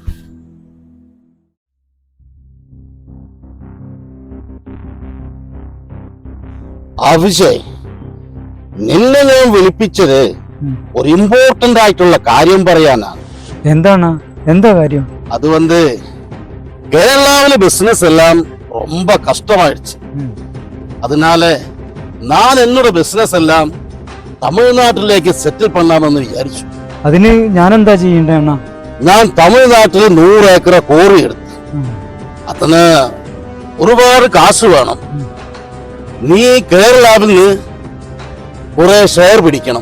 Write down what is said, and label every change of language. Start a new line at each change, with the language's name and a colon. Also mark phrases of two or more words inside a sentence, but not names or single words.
Malayalam: അഭിഷേക്, നിന്നെ ഞാൻ വിളിപ്പിച്ചത് ഒരു ഇമ്പോർട്ടന്റ് ആയിട്ടുള്ള കാര്യം പറയാനാണ്. എന്താണ്? എന്താ കാര്യം?
Tamil: அது வந்து கேரளாவில பிசினஸ் எல்லாம் ரொம்ப கஷ்டமாயிடுச்சு. அதனால நான் என்னோட பிசினஸ் எல்லாம்
Malayalam: തമിഴ്നാട്ടിലേക്ക് സെറ്റിൽ പണ്ണാമെന്ന് വിചാരിച്ചു. അതിന് ഞാൻ എന്താ ചെയ്യണ്ടേ അണ്ണാ? ഞാൻ തമിഴ്നാട്ടിൽ 100 ഏക്കർ കോറി എടുത്തു. അതിന് ഒരുപാട് കാശ് വേണം. നീ കേരളാവിൽ കുറെ ഷെയർ പിടിക്കണം.